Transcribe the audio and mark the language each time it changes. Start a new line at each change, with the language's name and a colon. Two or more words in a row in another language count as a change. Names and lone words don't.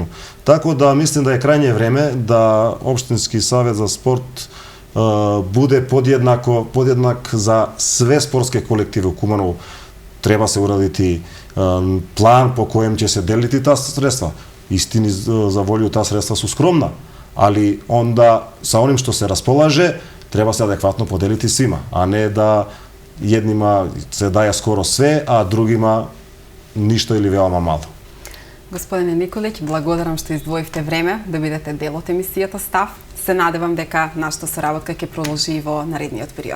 Serbian: Tako da mislim da je krajnje vreme da Opštinski savet za sport bude podjednak za sve sportske kolektive u Kumanovu. Treba se uraditi plan po kojem će se deliti ta sredstva. Istini za volju ta sredstva su skromna, ali onda sa onim što se raspolaže треба се адекватно поделити свима, а не да еднима се даја скоро све, а другима ништо или веома мало.
Macedonian: Господине Николиќ, благодарам што издвоивте време да бидете дел од емисијата Став. Се надевам дека нашата соработка ќе продолжи и во наредниот период.